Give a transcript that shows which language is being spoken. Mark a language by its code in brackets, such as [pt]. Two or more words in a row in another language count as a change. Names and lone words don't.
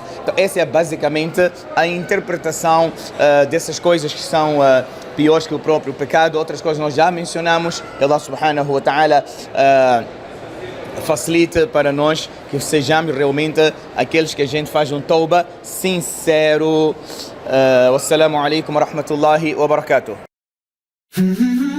[pt] Então, essa é basicamente a interpretação dessas coisas que são piores que o próprio pecado. Outras coisas nós já mencionamos. Allah [ar] سبحانه وتعالى [pt] facilite para nós que sejamos realmente aqueles que a gente faz um tauba sincero. [ar] والسلام عليكم ورحمة الله وبركاته.